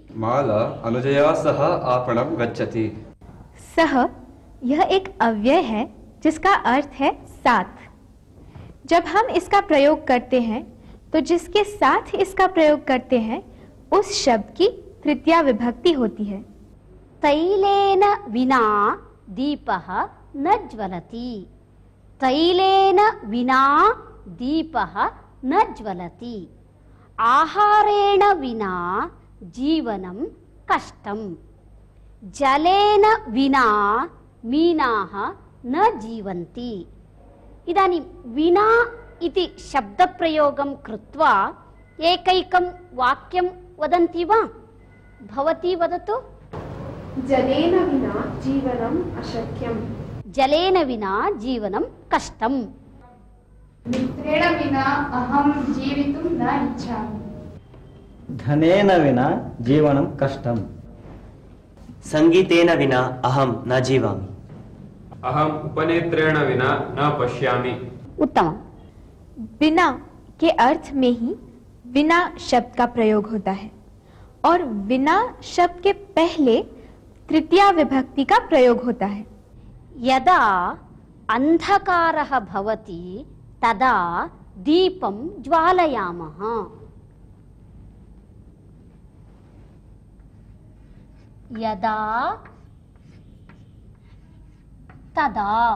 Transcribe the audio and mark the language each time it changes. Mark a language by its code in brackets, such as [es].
[sa] माला अनुजया सह आपणं गच्छति। [hi] सह यह एक अव्यय है जिसका अर्थ है साथ। जब हम इसका प्रयोग करते हैं तो जिसके साथ इसका प्रयोग करते हैं उस शब्द की तृतीया विभक्ति होती है। [sa] तैलेन विना दीपः न ज्वलति। तैलेन विना दीपः न ज्वलति। आहारेण विना जीवनं कष्टम्। जलेन विना मीनाः न जीवन्ति। इदानीं विना इति शब्दप्रयोगं कृत्वा एकैकं वाक्यं वदन्ति वा? भवती वदतु। जलेन विना जीवनम् अशक्यम्। जलेन विना जीवनं कष्टम्। मित्रेण विना अहं जीवितुं न इच्छामि। धनेन विना जीवनं कष्टम्। संगीतेन विना अहं न जीवामि। अहम उपनेत्रेण विना न पश्यामि। उत्तमम्। [hi] बिना के अर्थ में ही विना शब्द का प्रयोग होता है और विना शब्द के पहले तृतीया विभक्ति का प्रयोग होता है। [sa] यदा अंधकारः भवति तदा दीपं ज्वालयामः। यदा तदा।